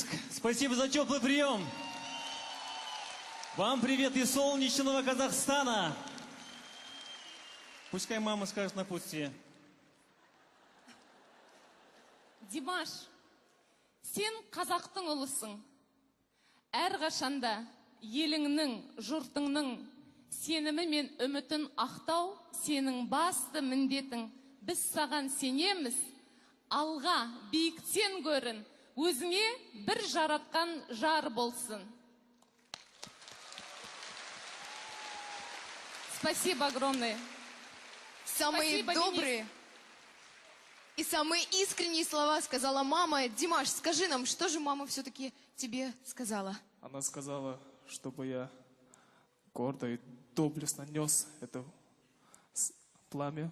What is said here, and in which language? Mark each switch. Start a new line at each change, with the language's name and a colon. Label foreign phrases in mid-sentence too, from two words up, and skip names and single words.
Russian: Спасибо за теплый прием. Вам привет из солнечного Казахстана. Пускай мама скажет напутствие.
Kazakh: Димаш, сен қазақтың ұлысың. Әрқашанда еліңнің, жұртыңның сенімі мен үмітін ақтау сенің басты міндетің. Біз саған сенеміз, алға биіктен көрін, өзіңе бір жаратқан жар болсын.
Russian: Спасибо огромное. Самые Спасибо, добрые и самые искренние слова сказала мама. Димаш, скажи нам, что же мама все-таки тебе сказала? Она сказала, чтобы я гордо и доблестно нес это пламя.